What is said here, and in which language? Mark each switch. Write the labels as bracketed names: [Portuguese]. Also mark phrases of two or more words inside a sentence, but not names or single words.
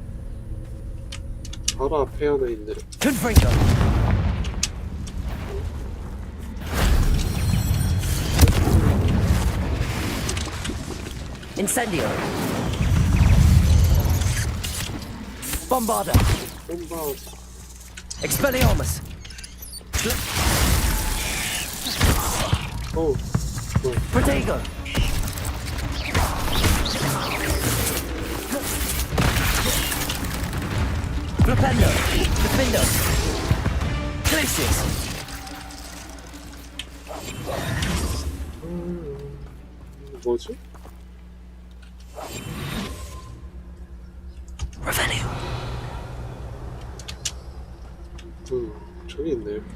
[Korean] 바로 앞에 하나 있네. [English] Confringo. Incendio. Bombarda. [Korean] 홈바우드. [English] Expelliarmus. [Korean] 오, 뭐야? [English] Protego. Flipendo. Defendo. Glacius. [Korean] 뭐지? [English] Revelio. [Korean] 저기 있네요.